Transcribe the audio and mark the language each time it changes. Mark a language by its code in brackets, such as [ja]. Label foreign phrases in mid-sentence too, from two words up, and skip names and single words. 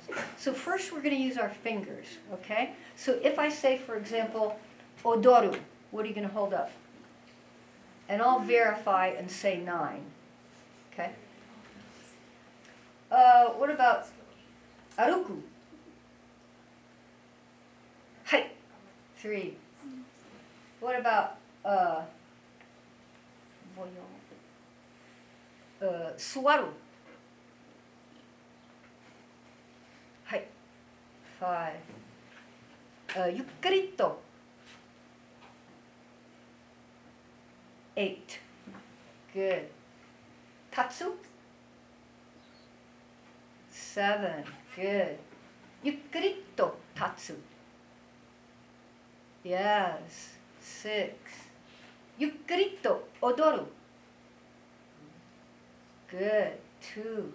[en] So first we're going to use our fingers, okay? So if I say, for example, odoru, what are you going to hold up? And I'll verify and say 9, okay? What about aruku? Hai, 3. What about suwaru? Hai, 5. Yukkurito. 8. Good. Tatsu? 7. Good. [ja] Yukkurito tatsu. [en] Yes. 6. [ja] Yukkurito odoru. [en] Good. 2.